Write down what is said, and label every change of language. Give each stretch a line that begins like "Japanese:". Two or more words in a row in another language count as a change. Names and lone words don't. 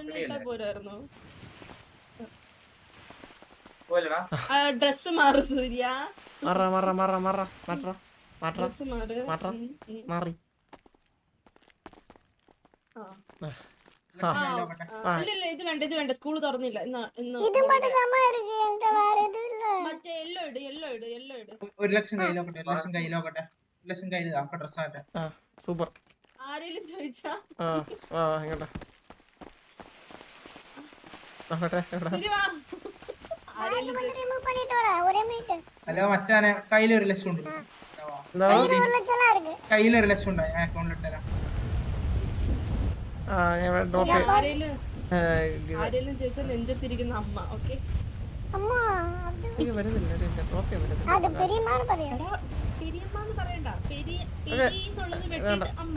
Malayalam: ഡ്രസ് മാറ് സൂര്യ. മാറി ഇല്ല ഇത് വേണ്ട ഇത് വേണ്ട സ്കൂൾ തുറന്നില്ല ഇന്ന്
Tamil: ഇത് மட்டும் தான் இருக்கு என்கிட்ட வேற எதுவும் இல்ல
Malayalam: മറ്റേ യെല്ലോ ഇട് ഒരു ലക്ഷം കയ്യിലോക്കട്ടെ ഡ്രസ് ആട്ടെ. സൂപ്പർ. ആരെങ്കിലും ചോദിച്ചാ ഇങ്ങോട്ടെ നോക്കട്ടെ. ശരി വാ ആരെങ്കിലും
Tamil: ரிமூவ் பண்ணிட்டு வரேன்
Malayalam: ഒരേ മിനിറ്റ് ഹലോ മച്ചാനെ കയ്യിൽ 1 ലക്ഷം ഉണ്ട്.
Tamil: கையில 1 லட்சம் இருக்கு
Malayalam: കയ്യിൽ 1 ലക്ഷം ഉണ്ട്. ഞാൻ അക്കൗണ്ടിൽ ഇട്ടുതരാം. ആരെങ്കിലും ചോദിച്ചാൽ നെഞ്ചത്തിരിക്കുന്ന അമ്മ. ഓക്കെ അമ്മ അത് പെരിയമ്മാന്ന് പറയാ. പെരിയമ്മാന്ന് പറയണ്ട. പെരിന്നുള്ളത് വെട്ടിട്ട് അമ്മ.